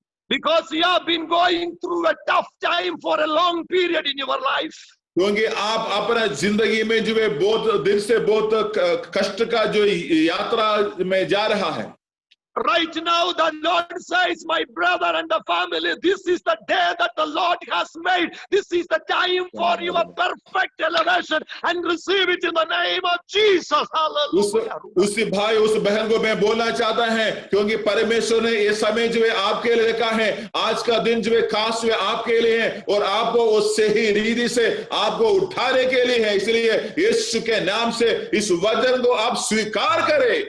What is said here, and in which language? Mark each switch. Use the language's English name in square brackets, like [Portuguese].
[English] Because you have been going through a tough time for a long period in your life. [Hindi] क्योंकि आप अपना जिंदगी में जो है बहुत दिन से बहुत कष्ट का जो यात्रा में जा रहा है। [English] Right now, the Lord says, my brother and the family, this is the day that the Lord has made. This is the time for your perfect elevation, and receive it in the name of Jesus. Hallelujah. [Hindi] उस भाई उस बहन को मैं बोलना चाहता है, क्योंकि परमेश्वर ने ये समय जो है आपके लिए रखा है। आज का दिन जो है खास जो है आपके लिए है, और आपको उस सही रीति से आपको उठाने के लिए है। इसलिए यीशु के नाम से इस वचन को आप स्वीकार करें।